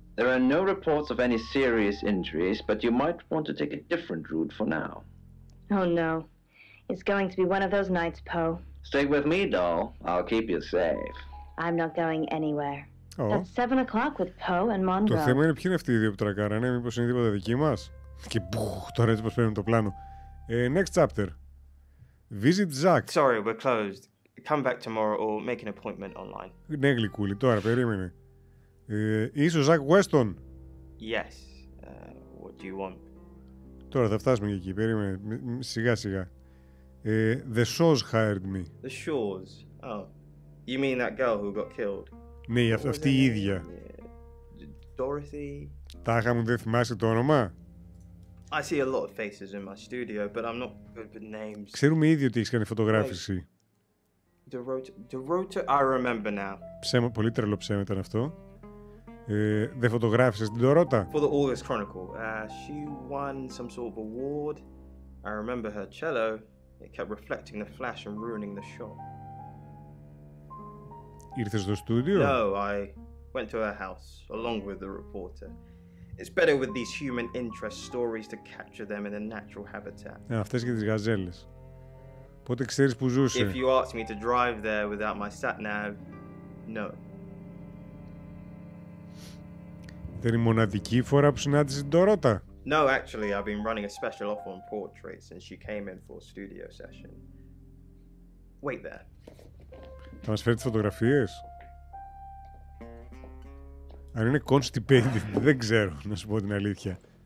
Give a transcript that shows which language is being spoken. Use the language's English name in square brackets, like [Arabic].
[English] There are no reports of any serious injuries, but you might want to take a different route for now. Oh no. It's going to be one of those nights, Poe. Stay with me, doll. I'll keep you safe. I'm not going anywhere. That's 7 o'clock with Poe and Monroe. [Greek] Το θέμα είναι ποιοι είναι αυτοί οι δύο που τρακάρανε, μήπως είναι τίποτα δική μας. Και τώρα έτσι πως παίρνουμε το πλάνο. [English] Next chapter. Visit Zack. Sorry, we're closed. Come back tomorrow or make an appointment online. [Greek] Ναι, γλυκούλη, τώρα περίμενε. Είσαι ο Zack Weston. [English] Yes. What do you want? [Greek] Τώρα θα φτάσουμε εκεί, περίμενε. Σιγά σιγά. [English] The Shaws hired me. The Shaws? Oh. You mean that girl who got killed? [Greek] Ναι, αυτή η ίδια. [English] Dorothy? [Greek] Τάχα μου, δεν θυμάσαι το όνομα. [English] I see a lot of faces in my studio, but I'm not good with names. [Greek] Ξέρουμε ήδη ότι έχεις κάνει φωτογράφηση. [English] DeRota, I remember now. [Greek] Πολύ τρελό ψέμα ήταν αυτό. Δεν φωτογράφησες την Dorota? [English] For the August Chronicle. She won some sort of award. I remember her cello. It kept reflecting the flash and ruining the shot. [Greek] Ήρθες στο στούντιο? [English] No, I went to her house, along with the reporter. It's better with these human interest stories to capture them in a natural habitat. [Greek] Αυτές και τις γαζέλες. Πότε ξέρεις που ζούσε? [English] If you asked me to drive there without my sat-nav, no. [Greek] Δεν είναι η μοναδική φορά που συνάντησες την Dorota? [English] No, actually, I've been running a special offer on portraits since she came in for a studio session. Wait there. [Greek] Θα μας φέρει τις φωτογραφίες? Αν είναι constipated, δεν ξέρω, να σου πω την αλήθεια.